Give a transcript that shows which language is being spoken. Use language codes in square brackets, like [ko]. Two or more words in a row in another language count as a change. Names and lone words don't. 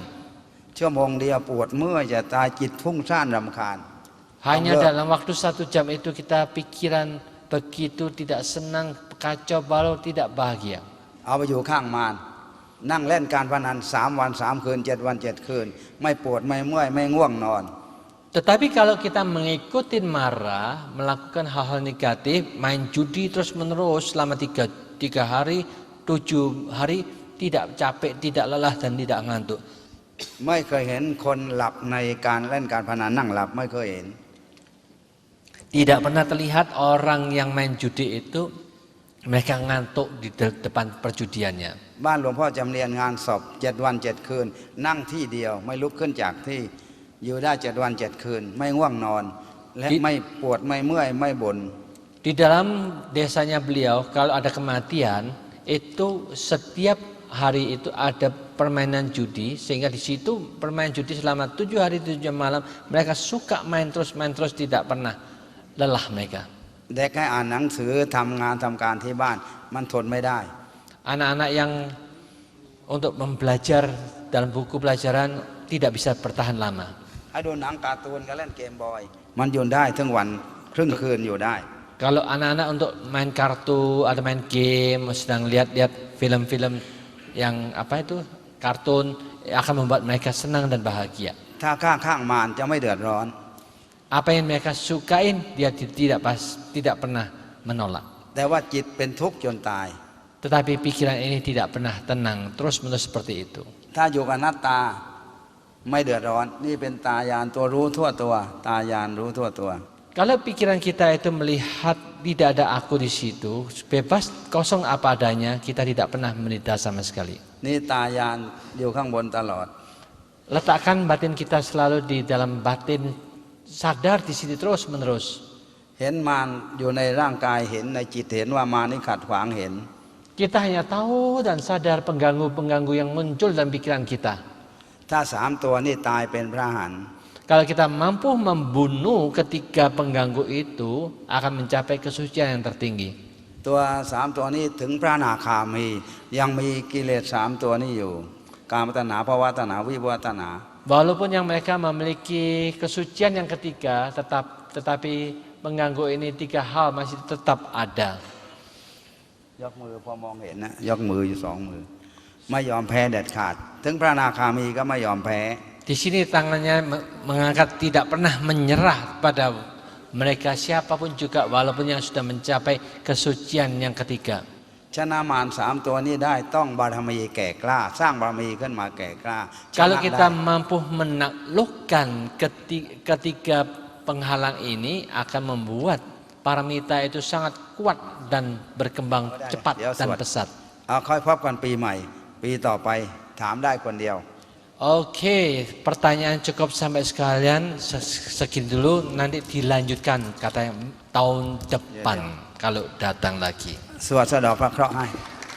[th] ชั่วโมงเดียวปวดเมื่อยจะตายจิตฟุ้งซ่านรำคาญ [id] Hanya dalam waktu 1 jam itu kita pikiran begitu tidak senang, kacau balau, tidak bahagia. [th] เอาไปอยู่ข้างมารนั่งเล่นการพนัน3 วัน 3 คืน 7 วัน 7 คืนไม่ปวดไม่เมื่อยไม่ง่วงนอน [id] Tetapi kalau kita mengikuti marah, melakukan hal-hal negatif, main judi terus menerus selama 3 hari, 7 hari, tidak capek, tidak lelah dan tidak ngantuk. [th] ไม่เคยเห็นคนหลับในการเล่นการพนันนั่งหลับไม่เคยเห็น [id] Tidak pernah terlihat orang yang main judi itu mereka ngantuk di depan perjudiannya. [th] บ้านหลวงพ่อจำเรียนงานศพ7 วัน 7 คืนนั่งที่เดียวไม่ลุกขึ้นจากที่อยู่ได้7 วัน 7 คืนไม่ง่วงนอนและไม่ปวดไม่เมื่อยไม่บ่น [id] Di dalam desanya beliau kalau ada kematian itu setiap hari itu ada permainan judi, sehingga di situ permainan judi selama 7 hari 7 malam mereka suka main terus tidak pernah lelah mereka. [th] เด็กให้อ่านหนังสือทำงานทำการที่บ้านมันทนไม่ได้ [id] Anak-anak yang untuk membelajar dalam buku pelajaran tidak bisa bertahan lama. [th] ให้ดูหนังการ์ตูนก็เล่นเกมบอยมันอยู่ได้ทั้งวันครึ่งคืนอยู่ได้ [id] Kalau anak-anak untuk main kartu atau main game, sedang lihat-lihat film-film yang kartun, akan membuat mereka senang dan bahagia. [th] ถ้าข้างมารจะไม่เดือดร้อน [id] Apa yang mereka sukain dia tidak pernah menolak. [th] แต่ว่าจิตเป็นทุกข์จนตาย [id] Tetapi pikiran ini tidak pernah tenang, terus-menerus seperti itu. [th] ถ้าอยู่กับนัตตาไม่เดือดร้อนนี่เป็นตายานตัวรู้ทั่วตัวตายานรู้ทั่วตัว [id] Kalau pikiran kita itu melihat tidak ada aku di situ, bebas kosong apa adanya, kita tidak pernah menderita sama sekali. [th] นี่ตายานอยู่ข้างบนตลอด [id] Letakkan batin kita selalu di dalam batin, sadar di sini terus-menerus. [th] เห็นมารอยู่ในร่างกายเห็นในจิตเห็นว่ามารนี่ขัดขวางเห็น [id] Kita hanya tahu dan sadar pengganggu-pengganggu yang muncul dalam pikiran kita. [th] ถ้า3 ตัวนี่ตายเป็นพระอรหันต์ [id] Kalau kita mampu membunuh ketiga pengganggu itu, akan mencapai kesucian yang tertinggi. [th] ตัว3 ตัวนี้ถึงพระอนาคามียังมีกิเลส3 ตัวนี้อยู่กามตัณหาภวตัณหาวิภวตัณหา [id] Walaupun yang mereka memiliki kesucian yang ketiga, tetapi pengganggu ini 3 hal masih tetap ada. [th] ยกมือพอมองเห็นนะยกมืออยู่2 มือไม่ยอมแพ้เด็ดขาดถึงพระอนาคามีก็ไม่ยอมแพ้ [id] Di sini tangannya mengangkat, tidak pernah menyerah pada mereka siapapun juga, walaupun yang sudah mencapai kesucian yang ketiga. [th] ชนะมาร3 ตัวนี้ได้ต้องบารมีแก่กล้าสร้างบารมีขึ้นมาแก่กล้า [id] Kalau kita mampu menaklukkan ketiga penghalang ini, akan membuat paramita itu sangat kuat dan berkembang cepat dan pesat. [th] เอาค่อยพบกันปีใหม่ปีต่อไปถามได้คนเดียว [id] Oke, pertanyaan cukup sampai sekalian segini dulu, nanti dilanjutkan katanya tahun depan kalau datang lagi. [th] สวดสะเดาะพระเคราะห์ให้